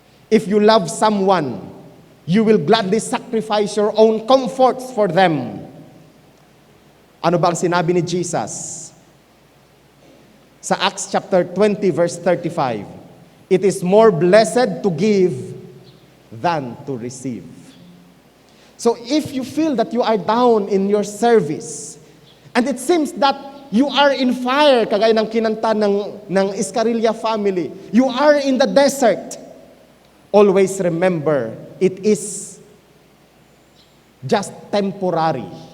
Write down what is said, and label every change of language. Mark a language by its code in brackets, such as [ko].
[en] If you love someone, you will gladly sacrifice your own comforts for them. [tl] Ano ba ang sinabi ni Jesus? [en] Sa Acts chapter 20 verse 35, it is more blessed to give than to receive. So if you feel that you are down in your service, and it seems that you are in fire, [tl] kagaya ng kinanta ng Iscarilla family, [en] you are in the desert, always remember, it is just temporary.